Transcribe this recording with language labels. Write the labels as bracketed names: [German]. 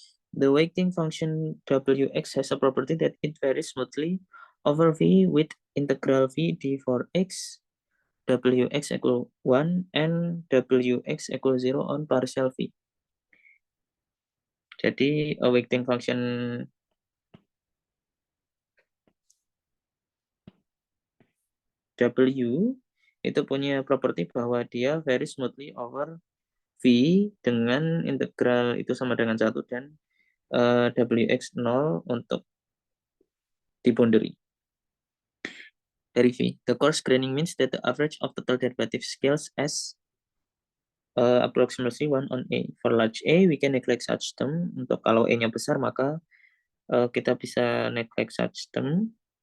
[English] The weighting function Wx has a property that it varies smoothly over V with integral V d for x, Wx equal 1, and Wx equal 0 on partial V. [Indonesian] Jadi, [English] a weighting function W [Indonesian] itu punya properti bahwa dia [English] very smoothly over V [Indonesian] dengan integral itu sama dengan 1 dan Wx 0 untuk di boundary dari V. [English] The coarse graining means that the average of total derivative scales as approximately 1 on A. For large A, we can neglect such term. [Indonesian] Untuk kalau A-nya besar, maka kita bisa [English] neglect such term.